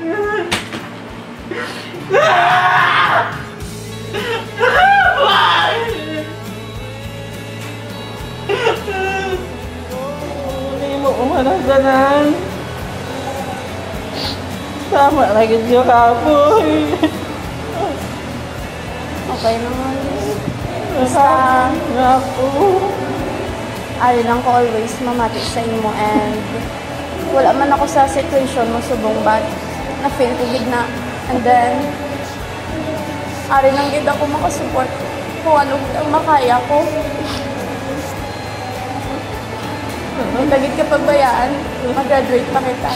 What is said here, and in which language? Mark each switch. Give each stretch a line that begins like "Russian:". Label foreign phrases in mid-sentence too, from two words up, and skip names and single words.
Hiligaynon: Hindi mo ko nagtanan. Tama lagi siya kapoy. Okay naman. Basta ako. Ari lang ko always mamati sa imo and wala man ako sa situation mo subong but na-feel ko gid na. And then, ari lang gid ako makasupport kung ano ang makaya ko. Itagid ka pagbayaan, mag-graduate pa kita.